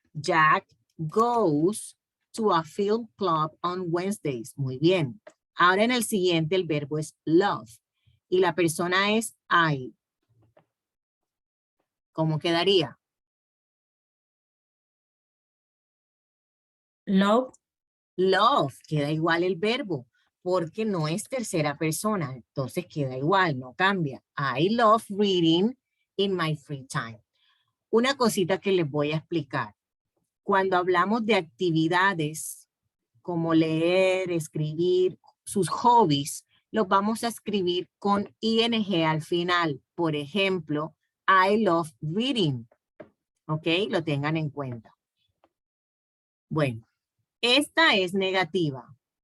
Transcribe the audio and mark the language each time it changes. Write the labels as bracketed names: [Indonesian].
[English] Jack goes to a film club on Wednesdays. [Spanish] Muy bien. Ahora en el siguiente el verbo es love. Y la persona es I. ¿Cómo quedaría? [English] Love. [Spanish] Love. Queda igual el verbo. Porque no es tercera persona. Entonces queda igual, no cambia. [English] I love reading in my free time. [Spanish] Una cosita que les voy a explicar. Cuando hablamos de actividades como leer, escribir, sus hobbies, los vamos a escribir con ing al final. Por ejemplo, [English] I love reading. [Spanish] ¿Ok? Lo tengan en cuenta. Bueno, esta es negativa.